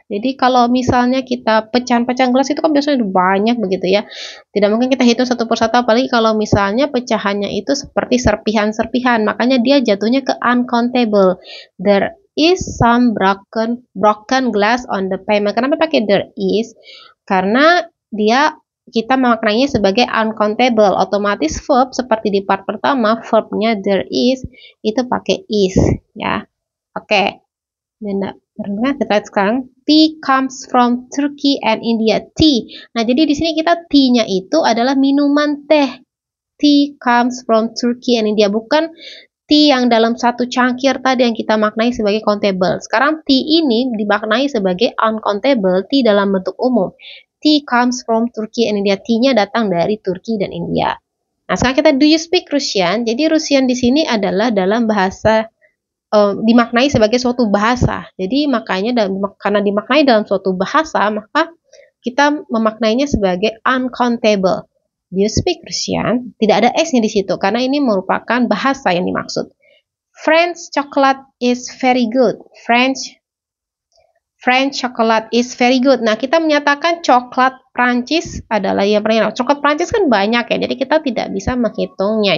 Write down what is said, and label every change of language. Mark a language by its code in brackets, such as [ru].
[id] Jadi kalau misalnya kita pecahan-pecahan gelas itu kan biasanya banyak begitu ya. Tidak mungkin kita hitung satu persatu, apalagi kalau misalnya pecahannya itu seperti serpihan-serpihan. Makanya dia jatuhnya ke uncountable. [en] There is some broken glass on the pavement. [id] Kenapa pakai there is? Karena kita memaknainya sebagai uncountable. Otomatis verb seperti di part pertama, verbnya there is itu pakai is ya. Oke. Nah, kita lihat sekarang [en] tea comes from Turkey and India. Tea. [id] Nah, jadi di sini kita tea-nya itu adalah minuman teh. [en] Tea comes from Turkey and India, [id] bukan tea yang dalam 1 cangkir tadi yang kita maknai sebagai countable. Sekarang tea ini dimaknai sebagai uncountable, tea dalam bentuk umum. [en] Tea comes from Turkey and India. [id] Tea-nya datang dari Turki dan India. Nah, sekarang kita [en] do you speak Russian? [id] Jadi Russian di sini adalah dalam bahasa dimaknai sebagai suatu bahasa. Jadi makanya karena dimaknai dalam suatu bahasa, maka kita memaknainya sebagai uncountable. [en] Do you speak Russian? [id] Tidak ada s-nya di situ karena ini merupakan bahasa yang dimaksud. [en] French chocolate is very good. French chocolate is very good. [id] Nah, kita menyatakan coklat Prancis adalah yang paling enak. Coklat Prancis kan banyak ya, jadi kita tidak bisa menghitungnya.